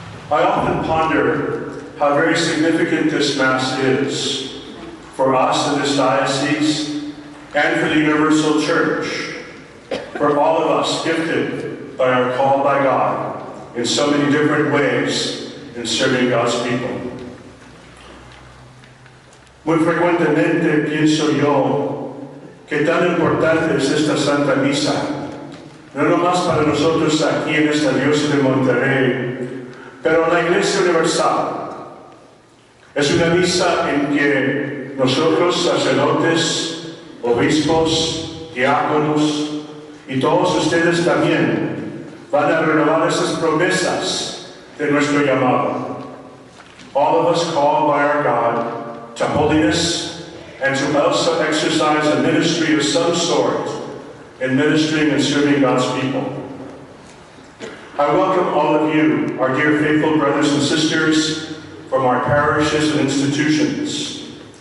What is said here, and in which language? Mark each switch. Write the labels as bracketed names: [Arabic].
[English] I often ponder how very significant this Mass is for us in this diocese and for the Universal Church, for all of us gifted by our call by God in so many different ways in serving God's people. [Spanish] Muy frecuentemente pienso yo que tan importante es esta Santa Misa, no nomás para nosotros aquí en esta diócesis de Monterey, pero en la Iglesia Universal. Es una misa en que nosotros, sacerdotes, obispos, diáconos, y todos ustedes también van a renovar esas promesas de nuestro llamado. [English] All of us called by our God to holiness and to also exercise a ministry of some sort in ministering and serving God's people. I welcome all of you, our dear faithful brothers and sisters from our parishes and institutions.